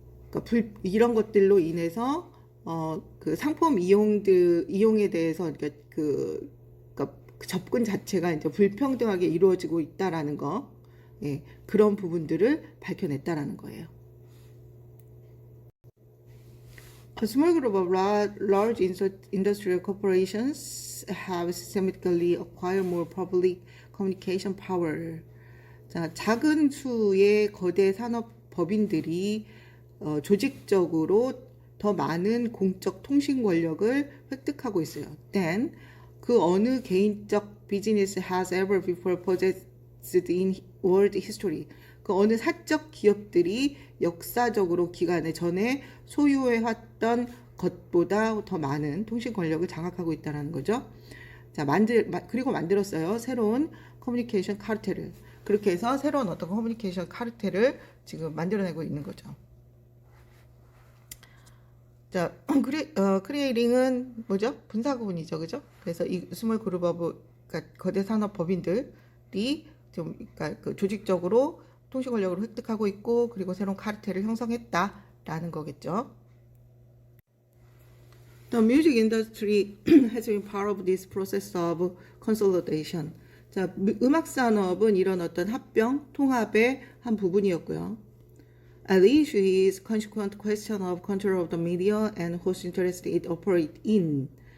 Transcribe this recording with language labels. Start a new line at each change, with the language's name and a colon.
Korean: 그러니까 이런 것들로 인해서 상품 이용에 대해서 그러니까 접근 자체가 이제 불평등하게 이루어지고 있다라는 거, 그런 부분들을 밝혀냈다라는 거예요.
English: A small group of large industrial corporations have systematically acquired more public communication power.
Korean: 자, 작은 수의 거대 산업 법인들이 조직적으로 더 많은 공적 통신 권력을 획득하고 있어요. then 어느 개인적
English: business has ever before possessed in world history.
Korean: 그 어느 사적 기업들이 역사적으로 기간에 전에 소유해왔던 것보다 더 많은 통신 권력을 장악하고 있다는 거죠. 자, 그리고 만들었어요. 새로운 커뮤니케이션 카르텔을. 그렇게 해서 새로운 어떤 커뮤니케이션 카르텔을 지금 만들어내고 있는 거죠. 자, 크리에이링은 뭐죠? 분사구분이죠, 그죠? 그래서 이 스몰 그룹 오브, 그러니까 거대 산업 법인들이 좀, 그러니까 그 조직적으로 통신 권력을 획득하고 있고, 그리고 새로운 카르텔을 형성했다라는 거겠죠.
English: The music industry has been part of this process of consolidation.
Korean: 자, 음악 산업은 이런 어떤 합병, 통합의 한 부분이었고요.
English: At issue is consequent question of control of the media and whose interest it operate in.